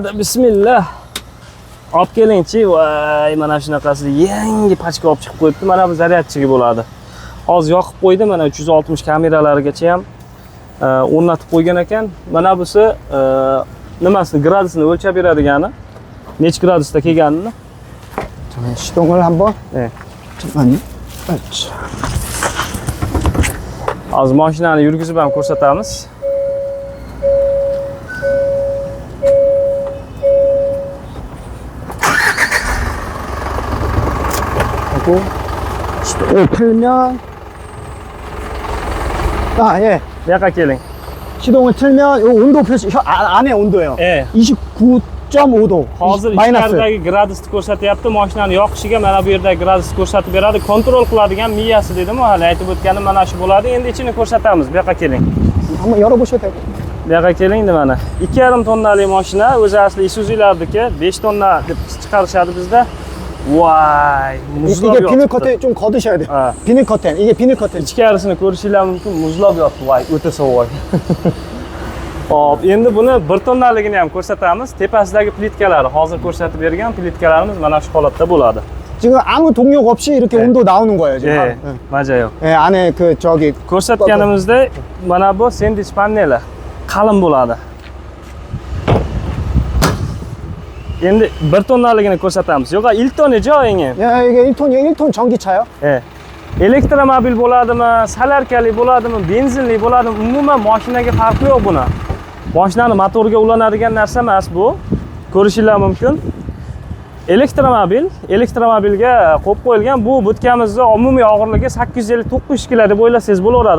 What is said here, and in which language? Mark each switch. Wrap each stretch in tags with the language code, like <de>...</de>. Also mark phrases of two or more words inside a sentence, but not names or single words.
<uz>Bismillah. Olib kelingchi. Voy, mana shunaqasi yangi pachka olib chiqib qo'yibdi. Mana bu zaryadchiga bo'ladi. Hozir yoqib qo'ydi. Mana 360 kameralarigacha ham o'rnatib qo'ygan ekan. Mana busi nimasini gradusini o'lchab beradigani. Nech gradusda kelganini.</uz> <ko>시동을 한번. 네. 잠깐만요.</ko> <uz>Hozir mashinani yurgizib ham ko'rsatamiz.</uz> <ko>하고 틀면 예.</ko> <uz>Bu yoqqa keling.</uz> <ko>시동을 틀면 요 온도 표시 안에 온도예요. 예. 29.5도.</ko> <uz>Hozir</uz> <ko>마이너스.</ko> <uz>ichkaridagi gradusni ko'rsatyapti. Mashinani yoqishiga mana bu yerdagi gradusni ko'rsatib beradi. Kontrol qiladigan miyasi dedim, hali aytib o'tganim mana shu bo'ladi. Endi ichini ko'rsatamiz. Bu yoqqa keling.</uz> <ko>한번 열어보셔도 되고.</ko> <uz>Bu yoqqa kelingda mana. 2,5 tonnali mashina, o'zi asli Isuzu'larniki 5 tonna deb chiqarishadi bizda. Voy, muzlab</uz> <ko>이게</ko> <uz>yotibdi.</uz> <ko>비닐 커튼 좀 걷으셔야 돼요. 아. 비닐 커튼. 이게 비닐 커튼.</ko> <uz>Ichkarisini ko'rishinglar mumkin, muzlab yotibdi. Voy, o'ta sovuq. Hop, endi buni 1 tonnaligini ham ko'rsatamiz. Tepasidagi plitkalari, hozir ko'rsatib bergan plitkalarimiz mana shu holatda bo'ladi.</uz> <ko>지금 아무 동력 없이 이렇게 온도 나오는 거예요, 지금. 예, 맞아요. 예, 안에 그 저기</ko> <uz>Ko'rsatganimizda mana bu sendich paneli qalin bo'ladi. Endi 1 tonnaligini ko'rsatamiz. Yo'q, Ilton'i joyingi.</uz> <ko>야, 이게 1톤 전기차요? E.</ko> <uz>Elektromobil bo'ladimi, solarkali bo'ladimi, benzinli bo'ladimi, umuman mashinaga farqi yo'q buni. Mashinani motoriga ulanadigan narsa emas bu. Ko'rishinglar mumkin. Elektromobilga qo'yib qo'yilgan. Bu budkamizning umumiy og'irligi 850-900 kg deb o'ylasangiz bo'laveradi.</uz>